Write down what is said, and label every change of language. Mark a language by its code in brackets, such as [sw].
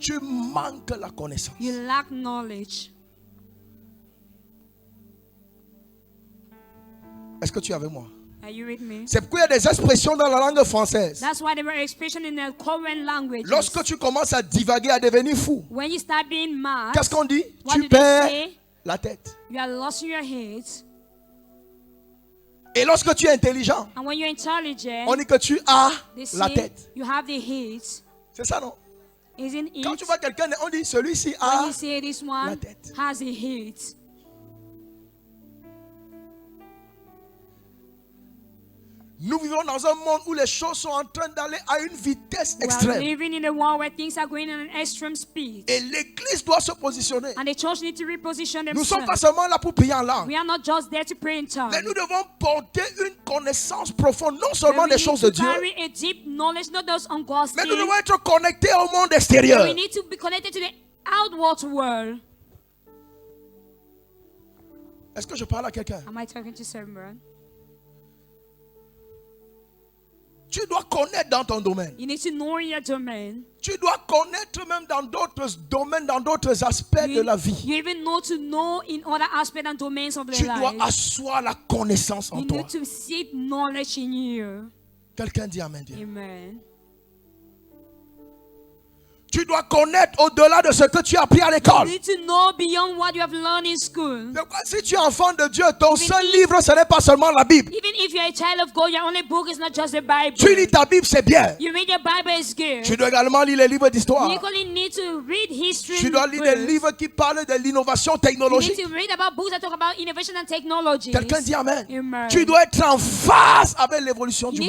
[fr] tu manques la connaissance. [en] You lack knowledge. [fr] Est-ce que tu es avec moi? [en] Are you with me? [fr] C'est pourquoi il y a des expressions dans la langue française. [en] That's why there were expressions in the current language. [fr] Lorsque tu commences à divaguer, à devenir fou, [en] when you start being mad, [fr] qu'est-ce qu'on dit? Tu perds la tête. [en] You are lost in your head. [fr] Et lorsque tu es intelligent, [en] and when you're intelligent, [fr] on dit que tu as la tête. [en] You have the head. [fr] C'est ça, non? [en] Isn't it? [fr] Quand tu vois quelqu'un, on dit celui-ci a [en] when you say this one [fr] la tête. [en] Has a head. [fr] Nous vivons dans un monde où les choses sont en train d'aller à une vitesse extrême. [en] We are living in a world where things are going at an extreme speed. [fr] Et l'église doit se positionner. [en] And the church needs to reposition themselves. [fr] Nous ne sommes pas seulement là pour prier en langue. [en] We are not just there to pray in tongues. [fr] Mais nous devons porter une connaissance profonde, non seulement des choses de Dieu, [en] a deep knowledge, not those on God's [fr] mais nous devons être connectés au monde extérieur. [en] We need to be connected to the outward world. [fr] Est-ce que je parle à quelqu'un? [en] Am I talking to someone? [fr] Tu dois connaître dans ton domaine. [en] You need to know in your domain. [fr] Tu dois connaître même dans d'autres domaines, dans d'autres aspects de la vie. [en] You even know in other aspects and domains of the life. [fr] Tu dois asseoir la connaissance en toi. [en] You need to seek knowledge in you. [fr] Quelqu'un dit amen. [en] Amen. [fr] Tu dois connaître au-delà de ce que tu as appris à l'école. [en] You need to know beyond what you have learned in school. [fr] Si tu es enfant de Dieu, ton seul livre, ce n'est pas seulement la Bible. [en] Even if you're a child of God, your only book is not just the Bible. [fr] Tu lis ta Bible, c'est bien. [en] You read your Bible, is good. [fr] Tu dois également lire les livres d'histoire. [en] You equally need to read history. [fr] Tu dois lire des livres qui parlent de l'innovation technologique. [en] You need to read about books that talk about innovation and technology. [fr] Quelqu'un dit amen. [en] Amen. [fr] Tu dois être en phase avec l'évolution du monde.